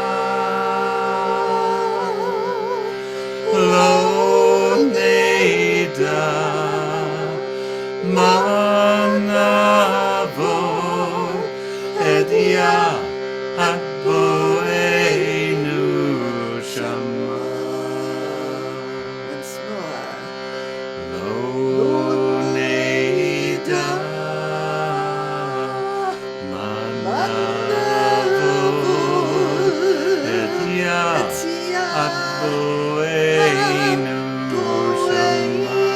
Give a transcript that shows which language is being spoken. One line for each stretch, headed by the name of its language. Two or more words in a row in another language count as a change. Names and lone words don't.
Hebrew: לא נדע, מה נעבוד, את יה אדונינו שמה.
English: Once more.
Hebrew: לא נדע, מה נעבוד, את יה אדונינו שמה.